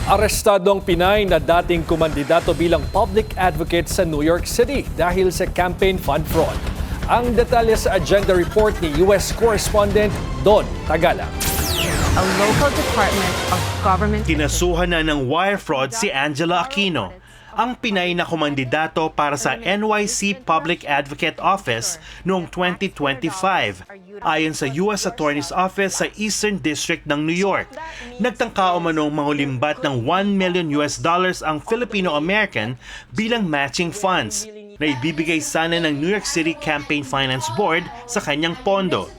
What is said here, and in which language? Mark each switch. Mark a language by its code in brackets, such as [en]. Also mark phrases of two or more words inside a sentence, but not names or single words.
[tl] Arestado ang Pinay na dating kumandidato bilang [en] public advocate [tl] sa New York City dahil sa [en] campaign fund fraud. [tl] Ang detalye sa [en] agenda report [tl] ni U.S. correspondent Don Tagala. [en] A local department of government... [tl] Kinasuhan na ng [en] wire fraud [tl] si Angela Aquino, ang Pinay na kumandidato para sa NYC Public Advocate Office noong 2025. Ayon sa U.S. Attorney's Office sa Eastern District ng New York, nagtangka umanong mangulimbat ng $1 million ang Filipino-American bilang [en] matching funds [tl] na ibibigay sana ng New York City Campaign Finance Board sa kanyang pondo.